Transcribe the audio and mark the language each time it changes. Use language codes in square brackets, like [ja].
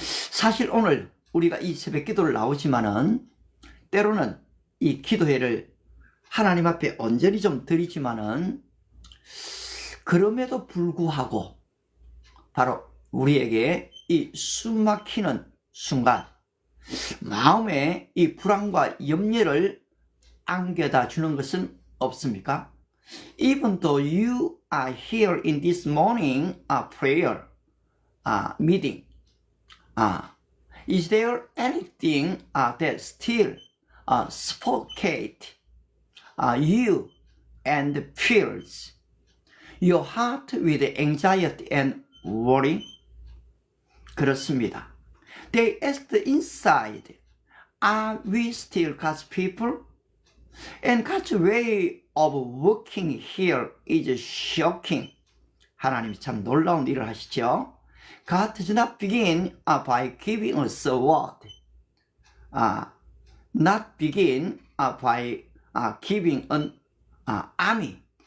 [ko] 사실 오늘 우리가 이 새벽 기도를 나오지만은 때로는 이 기도회를 하나님 앞에 온전히 좀 드리지만은 그럼에도 불구하고 바로 우리에게 이 숨막히는 순간 마음에 이 불안과 염려를 안겨다 주는 것은 없습니까? [en] Even though you are here in this morning prayer meeting, is there anything that still suffocate you and fills your heart with anxiety and worry? [ko] 그렇습니다. [en] They asked inside, are we still God's people? And God's way of working here is shocking. [ko] 하나님이 참 놀라운 일을 하시죠. [en] God does not begin by giving us a word. Not begin by giving an army.